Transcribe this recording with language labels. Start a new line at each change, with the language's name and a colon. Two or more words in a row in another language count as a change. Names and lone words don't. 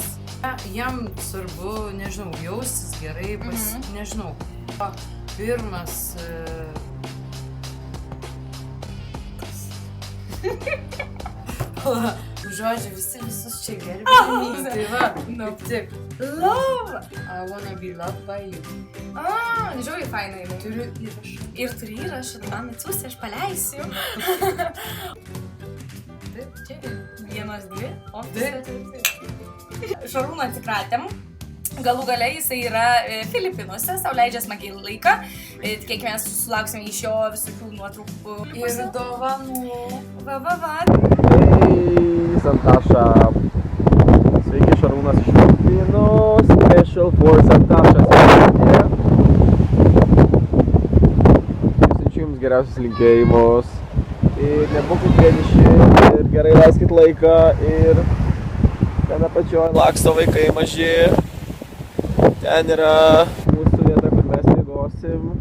Lithuanian: Jam svarbu, nežinau, jaustis gerai, nežinau. Pirmas... Žodžiu, visus čia gerbėjai. Tai va, kaip tik. Love!
English: I wanna be loved by you.
Lithuanian: Žiauriai fainai. Turiu įrašą. Ir turi įrašą, man atsiųsti, aš paleisiu. Taip, čia. 1, 2. O, taip. Šarūną atsikratėm. Galų gale jisai yra Filipinuose, sau leidžia smagiai laiką. Tikėkime, sulauksim iš jo visokių nuotraukų. Ir dovanų. Va. Hey, Santaša. Sveiki, Šarūnas iš Filipinų.
English: Special for Santašą.
Lithuanian: Siunčiu jums geriausius linkėjimus. Ir nebūkit vieniši, ir gerai leiskit laiką. Ir ten apačioj laksto vaikai maži. Ten yra mūsų vieta, kur mes miegosim.